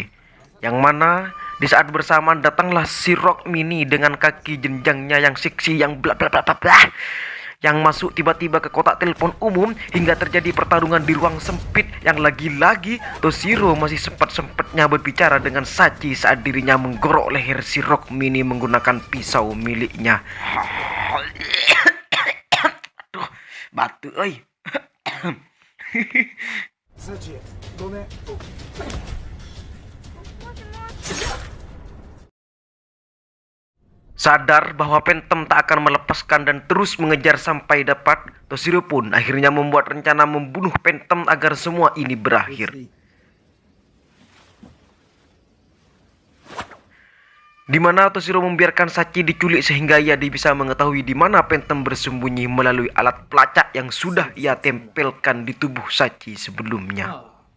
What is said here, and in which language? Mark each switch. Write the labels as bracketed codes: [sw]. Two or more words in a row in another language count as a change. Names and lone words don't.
[id] Yang mana di saat bersamaan datanglah si Rock Mini dengan kaki jenjangnya yang seksi yang bla bla bla bla bla, yang masuk tiba-tiba ke kotak telepon umum hingga terjadi pertarungan di ruang sempit yang lagi-lagi Toshiro masih sempat-sempatnya berbicara dengan Sachi saat dirinya menggorok leher si Rock Mini menggunakan pisau miliknya. Aduh, batuk euy. Sachi, gomen. Sadar bahwa Phantom tak akan melepaskan dan terus mengejar sampai dapat, Toshiro pun akhirnya membuat rencana membunuh Phantom agar semua ini berakhir. Di mana Toshiro membiarkan Sachi diculik sehingga ia bisa mengetahui di mana Phantom bersembunyi melalui alat pelacak yang sudah ia tempelkan di tubuh Sachi sebelumnya.